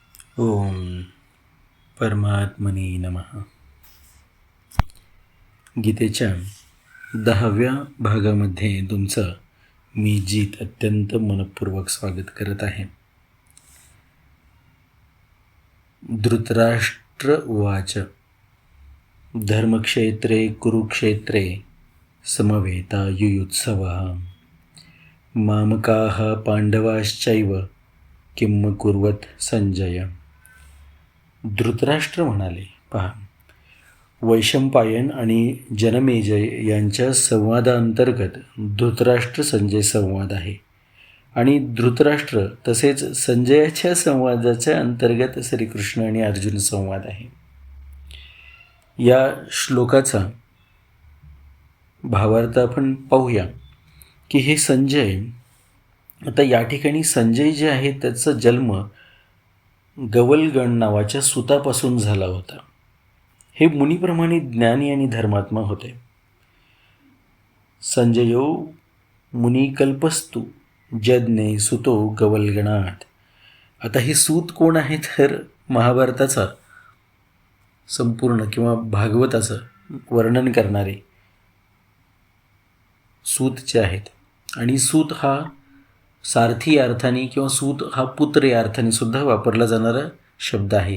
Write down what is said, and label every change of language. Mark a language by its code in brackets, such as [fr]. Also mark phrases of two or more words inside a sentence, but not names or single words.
[sa] ओम परमात्मने नमः. [mr] गीतेच्या 10व्या भागामध्ये तुमचं मी जीत अत्यंत मनपूर्वक स्वागत करत आहे. [sa] धृतराष्ट्र उवाच धर्मक्षेत्रे कुरुक्षेत्रे समवेतायुयुत्सवः मामकाः पांडवाश्चैव किं कुर्वत संजय. [mr] धृतराष्ट्र म्हणाले, पहा, वैशंपायन आणि जनमेजय यांच्या संवादांतर्गत धृतराष्ट्र संजय संवाद आहे आणि धृतराष्ट्र तसेच संजयाच्या संवादाच्या अंतर्गत श्रीकृष्ण आणि अर्जुन संवाद आहे. या श्लोकाचा भावार्थ आपण पाहूया की हे संजय, आता या ठिकाणी संजय जे आहे त्याचा जन्म गवलगण नावाच्या सुतापासून झाला होता. हे मुनीप्रमाणे ज्ञानी आणि धर्मात्मा होते. [sa] संजयो मुनिकल्पस्तु जज्ञे सुतो गवलगणात. [mr] आता हे सूत कोण आहे तर महाभारताचा संपूर्ण किंवा भागवताचं वर्णन करणारे सूत जे आहेत. आणि सूत हा सारथी अर्थाने किंवा सूत हा पुत्र या अर्थाने सुद्धा वापरला जाणारा शब्द आहे.